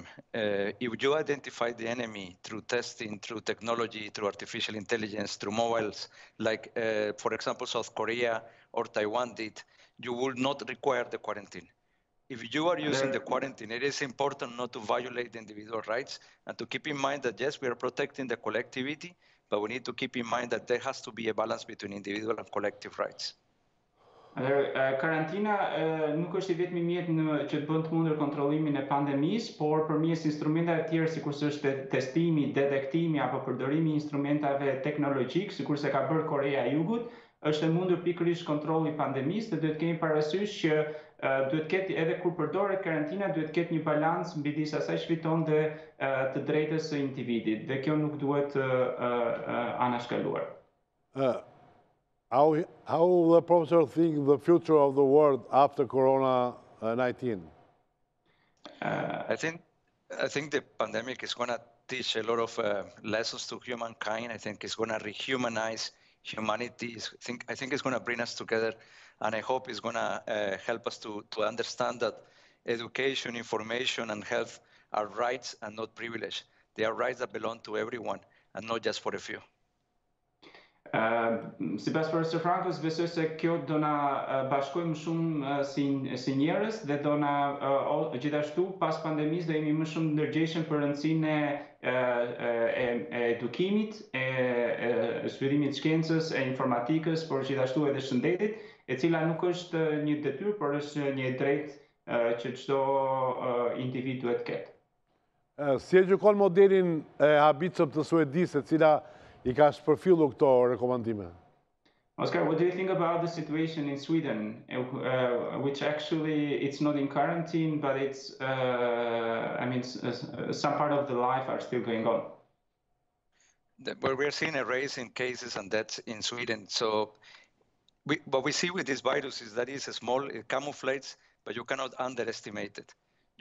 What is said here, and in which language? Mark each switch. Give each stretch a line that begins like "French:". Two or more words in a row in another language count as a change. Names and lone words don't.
English: If you identify the enemy through testing, through technology, through artificial intelligence, through mobiles, like for example South Korea or Taiwan did, you will not require the quarantine. If you are using the quarantine, it is important not to violate the individual rights and to keep in mind that yes, we are protecting the collectivity, but we need to keep in mind that there has to be a balance between individual and collective rights.
Albanian: Karantina nuk është I vetmi mjet që të bën të mundur kontrollimin e pandemisë, por përmes instrumenteve të tjera sikur është testimi, detektimi apo përdorimi I instrumentave teknologjik, sikur se ka bërë Korea e Jugut, është e mundur pikërisht kontrolli I pandemisë dhe duhet kemi parasysh që duhet ketë edhe kur përdoret karantina duhet ketë një balancë midis asaj që fiton dhe të drejtës së individit dhe kjo nuk duhet anashkaluar.
English: How will the professor think the future of the world after Corona-19? I think the pandemic is going to teach a lot of lessons to humankind. I think it's going to rehumanize humanity. I think it's going to bring us together, and I hope it's going to help us to understand that education, information, and health are rights and not privilege. They are rights that belong to everyone and not just for a few.
Albanian: Sipas profesor Francos, besoj se kjo do na bashkojë më shumë si njerëz dhe do na gjithashtu pas pandemisë do jemi më shumë ndërgjegjshëm për rëndësinë e edukimit, e zhvillimit të shkencës, e informatikës, por gjithashtu edhe shëndetit, e cila nuk është një detyrë, por është një drejtë që çdo individ duhet ketë. Si e gjykon modelin e habitshëm të Suedisë, e cila I ka shpërfillu këto rekomandime?
English: Oscar, what do you think about the situation in Sweden, which actually it's not in quarantine, but it's, some part of the life are still going on? Well, we're seeing a rise in cases and deaths in Sweden. So what we see with this virus is that it's small, it camouflages, but you cannot underestimate it.